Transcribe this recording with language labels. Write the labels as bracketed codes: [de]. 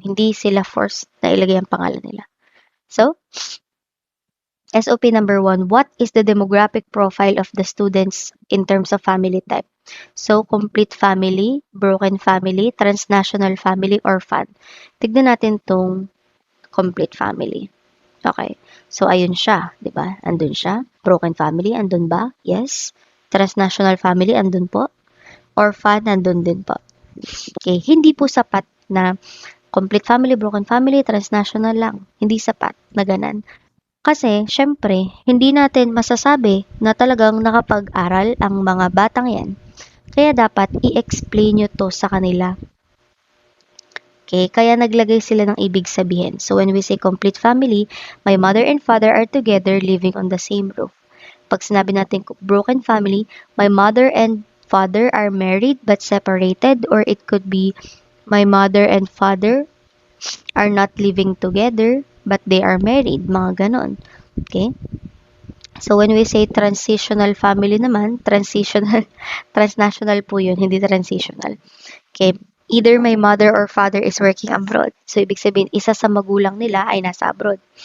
[tl] Hindi sila forced na ilagay ang pangalan nila. [en] So, SOP number 1, what is the demographic profile of the students in terms of family type? So, complete family, broken family, transnational family, orphan. [tl] Tignan natin tong complete family. Okay. So, ayun siya. Diba? Andun siya. Broken family, andun ba? Yes. Transnational family, andun po. Orphan, andun din po. Okay, hindi po sapat na complete family, broken family, transnational lang. Hindi sapat na ganan. Kasi, syempre, hindi natin masasabi na talagang nakapag-aral ang mga batang yan. Kaya dapat i-explain nyo to sa kanila. Okay, kaya naglagay sila ng ibig sabihin. [en] So, when we say complete family, my mother and father are together living on the same roof. [tl] Pag sinabi natin [en] broken family, my mother and father are married but separated, or it could be my mother and father are not living together but they are married, [tl] mga ganon. [en] Okay? So, when we say transitional family naman, transnational [tl] po yun, hindi [en] transitional. Okay? Either my mother or father is working abroad. [tl] So, ibig sabihin, isa sa magulang nila ay nasa abroad.